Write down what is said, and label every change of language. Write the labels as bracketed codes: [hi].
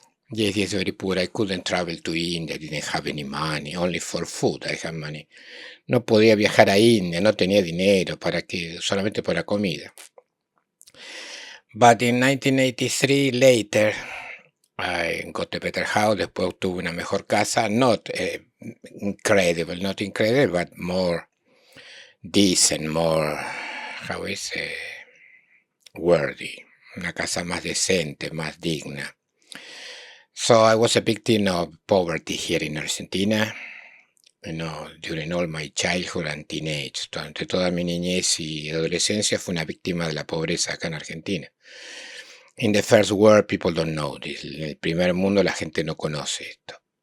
[en] Yes, very poor. I couldn't travel to India. I didn't have any money. Only for food I had money. [es] No podía viajar a India, no tenía dinero solamente para comida. [en] But in 1983, later, I got a better house. [es] Después tuve una mejor casa. [en] Not incredible, but more decent, more, how is it, worthy. [es] Una casa más decente, más digna. [en] So I was a victim of poverty here in Argentina, during all my childhood and teenage. [es] Durante toda mi niñez y adolescencia fui una víctima de la pobreza acá en Argentina. [en] In the first world, people don't know this. [es] En el primer mundo la gente no conoce esto.